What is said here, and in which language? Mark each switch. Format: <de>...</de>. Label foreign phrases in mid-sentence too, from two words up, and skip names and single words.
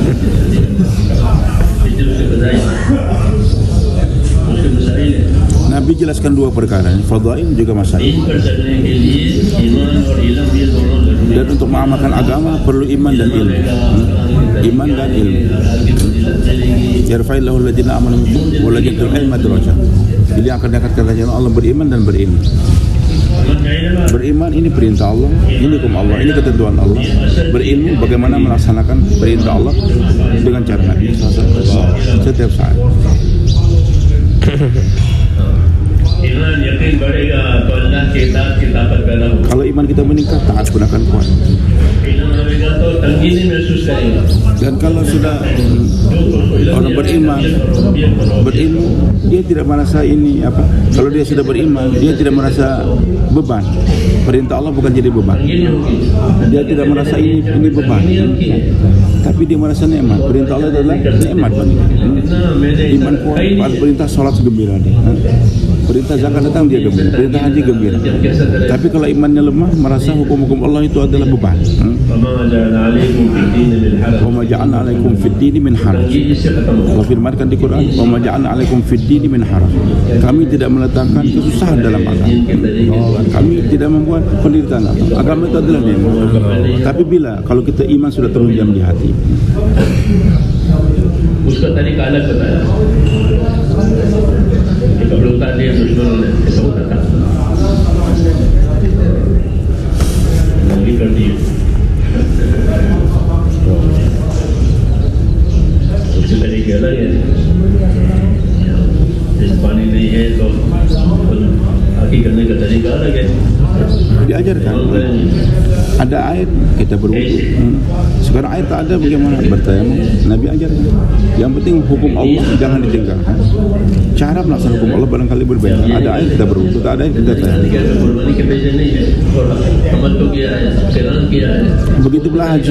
<ms>Nabi jelaskan dua perkara, fadail juga masail. Dan untuk mengamalkan agama perlu iman dan ilmu. Iman dan ilmu.</ms> <ar>يرفع الله الذين آمنوا منكم والذين أوتوا العلم درجات.</ar> <ms>Jadi akan diangkatkan derajat Allah beriman dan berilmu. Beriman ini perintah Allah, ini hukum Allah, ini ketentuan Allah. Berilmu bagaimana melaksanakan perintah Allah dengan cara Nabi setiap saat.</ms> <hi>ईमान यकीन बढ़ेगा तो अल्लाह के साथ की ताकत पैदा होगी.</hi> <ms>Kalau iman kita meningkat, taat pun akan kuat.</ms> <hi>Iman बढ़ेगा तो तंगी नहीं महसूस करेगा.</hi> <ms>Dan kalau sudah orang beriman, berilmu, dia tidak merasa ini apa? Kalau dia sudah beriman, dia tidak merasa beban. Perintah Allah bukan jadi beban. Dia tidak merasa ini beban. Tapi dia merasa nikmat. Perintah Allah adalah nikmat bagi dia. Iman kuat, perintah salat gembira dia. Perintah zakat datang dia gembira, perintah haji gembira. Tapi kalau imannya lemah, merasa hukum-hukum Allah itu adalah beban.</ms> <ar>وما جعلنا عليكم في الدين من حرج.</ar> <ms>Allah firmankan di Quran,</ms> <ar>وما جعلنا عليكم في الدين من حرج.</ar> <ms>Kami tidak meletakkan kesusahan dalam agama. Kami tidak membuat penderitaan agama. Agama itu adalah nikmat. Tapi kalau kita iman sudah terhujam di hati.</ms> <hi>उसका तरीका अलग बताया कि कपड़े उतार दिए दुश्मनों ने ऐसा होता था नंगी कर दिए उसके तरीके अलग है जैसे पानी नहीं है तो आगे करने का तरीका अलग है</hi> <ms>diajarkan ada air kita berwudu. Sekarang air tak ada bagaimana bertayamum? Nabi ajarkan. Yang penting hukum Allah jangan ditinggalkan. Cara melaksanakan hukum Allah barangkali berbeda. Ada air kita berwudu, tak ada air kita tayamum. Begitu pula haji.</ms>